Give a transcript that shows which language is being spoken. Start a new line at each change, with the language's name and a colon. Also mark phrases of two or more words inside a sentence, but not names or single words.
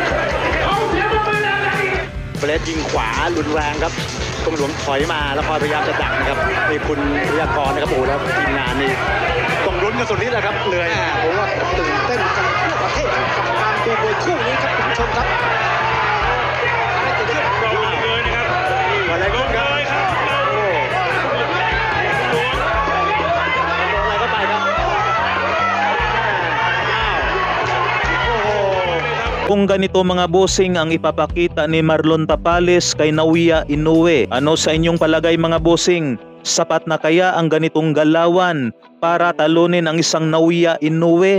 Thai: เบรดยิงขวารุนแรงครับกรมหลวงถอยมาแล้วคอยพยายามจะดักนะครับนี่คุณวิทยากรนะครับโอ้โหแล้วทีมงานนี่ต้องลุ้นกันสุดฤทธิ์นะครับเหนื่อย ผมว่าตื่นเต้นกันทั่วประเทศกับการดูมวยคู่นี้ครับคุณผู้ชมครับอะไรเกิดขึ้น เราเลยนะครับอะไรก็เลยครับโอ้อะไรก็ไปครับ
Filipino: Kung ganito mga bossing ang ipapakita ni Marlon Tapales kay Naoya Inoue, ano sa inyong palagay mga bossing? Sapat na kaya ang ganitong galawan para talunin ang isang Naoya Inoue?